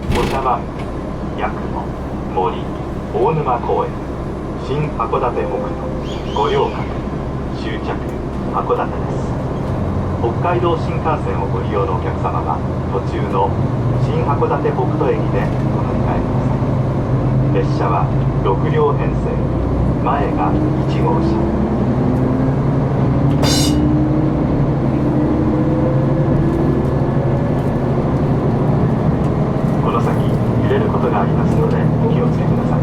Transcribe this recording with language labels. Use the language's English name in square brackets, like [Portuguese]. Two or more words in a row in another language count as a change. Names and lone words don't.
[Japanese] 長万部、八雲、森、大沼公園、新函館北斗、五稜郭、終着函館です。北海道新幹線をご利用のお客様は途中の新函館北斗駅でお乗り換えください。列車は6両編成、前が1号車。この先揺れることがありますのでお気をつけください。